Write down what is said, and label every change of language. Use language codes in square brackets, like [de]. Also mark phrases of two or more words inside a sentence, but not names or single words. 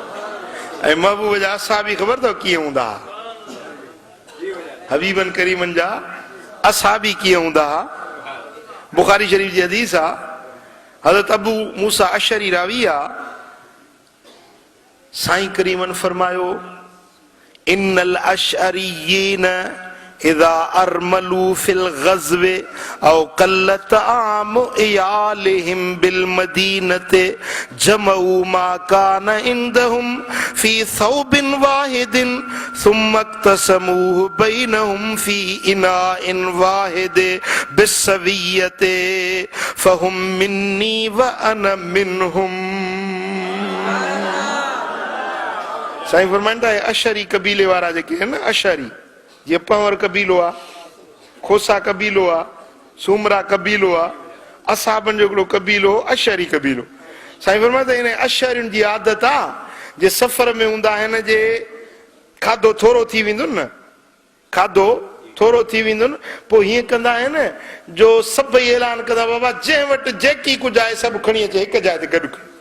[sd] ऐं महबूब जा असहाबी ख़बर अथव कीअं हूंदा हुआ? हबीबन करीमन जा असहाबी कीअं हूंदा हुआ? बुखारी शरीफ जी हदीस आहे, हज़रत अबू मूसा अशरी रावी आहे, साईं करीमन फरमायो [ar] إن الأشعريين إذا أرملوا في الغزو أو قل طعام عيالهم بالمدينة جمعوا ما كان عندهم في ثوب واحد ثم اقتسموه بينهم في إناء واحد بالسوية فهم مني وأنا منهم. [sd] साईं फरमाईंदा है अशरी कबीले वारा जेके आहिनि न, अशरी ये पंवर कबीलो आहे, खोसा कबीलो आहे, सुमरा कबीलो आहे, असहाबनि जो हिकिड़ो कबीलो अशरी कबीलो। साईं फरमाईंदा इन अशरियुनि जी आदत आहे, जे सफ़र में हूंदा आहिनि, जे खाधो थोरो थी वेंदो न, खाधो थोरो थी वेंदो न, पोइ हीअं कंदा आहिनि जो सभई ऐलान कंदा बाबा जंहिं वटि जेकी कुझु आहे सभु खणी अचे हिकु जाइ ते गॾु।